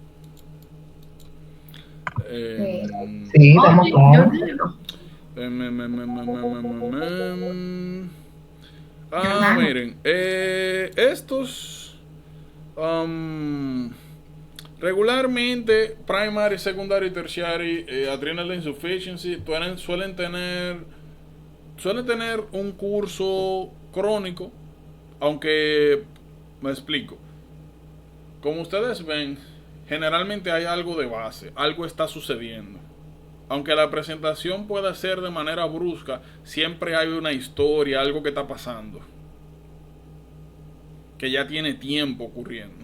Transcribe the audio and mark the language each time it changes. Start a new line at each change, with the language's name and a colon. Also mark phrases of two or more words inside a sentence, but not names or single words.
Spanish: Sí, estamos claros. Miren, estos regularmente
English: primary, secondary, tertiary adrenal insufficiency
Spanish: suelen tener un curso crónico, aunque me explico. Como ustedes ven, generalmente hay algo de base, algo está sucediendo. Aunque la presentación pueda ser de manera brusca, siempre hay una historia, algo que está pasando, que ya tiene tiempo ocurriendo.